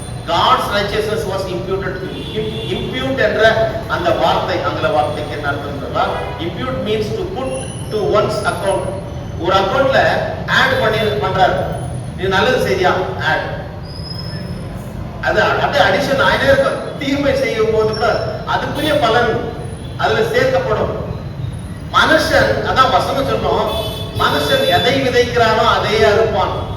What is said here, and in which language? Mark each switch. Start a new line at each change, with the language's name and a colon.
English: God's righteousness was imputed to him.
Tamil: Impute என்ற அந்த வார்த்தை, ஆங்கில வார்த்தைக்கு என்ன அர்த்தம்?
English: Impute means to put to one's account.
Tamil: ஒரு அக்கவுண்ட்ல ஆட் பண்றாரு, இது நல்லது செய்தியா ஆட், அது அப்படியே அடிஷன் ஆயிட்டே இருக்கும். தீமை செய்யும் போது கூட அதுக்குரிய பலன் அதுல சேர்க்கப்படும். மனுஷன், அதான் வசனம் சொன்னோம், மனுஷன் எதை விதைக்கிறானோ அதையே அறுப்பான்.